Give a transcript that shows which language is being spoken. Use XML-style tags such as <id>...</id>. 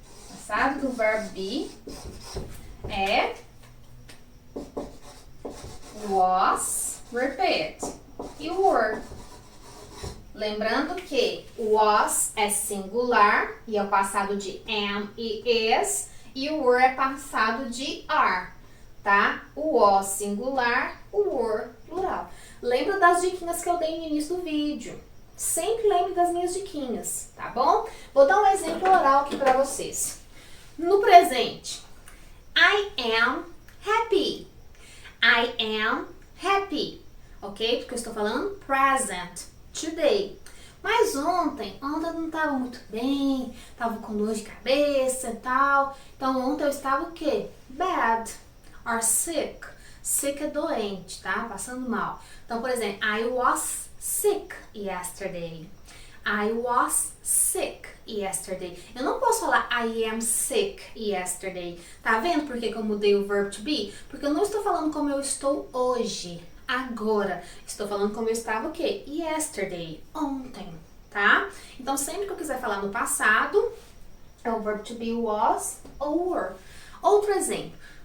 <pt>Passado do verb be é was, repeat, e were. Lembrando que was é singular e é o passado de am e is, e o were é passado de are, tá? O was singular, o were plural. Lembra das diquinhas que eu dei no início do vídeo. Sempre lembre das minhas diquinhas, tá bom? Vou dar um exemplo oral aqui para vocês. No presente,</pt> <en>I am happy. I am happy,</en> <pt>ok? Porque eu estou falando present. Today. Mas ontem não estava muito bem, estava com dor de cabeça e tal. Então ontem eu estava o quê?</pt> <en>Bad or sick.</en> <pt>Sick é doente, tá? Passando mal. Então, por exemplo,</pt> <en>I was sick yesterday. I was sick yesterday.</en> <pt>Eu não posso falar</pt> <en>I am sick yesterday.</en> <pt>Tá vendo por que eu mudei o verb to be? Porque eu não estou falando como eu estou hoje. Agora, estou falando como eu estava o quê? Yesterday, ontem, tá? Então, sempre que eu quiser falar no passado, é o verb to be was ou were. Outro exemplo.</pt>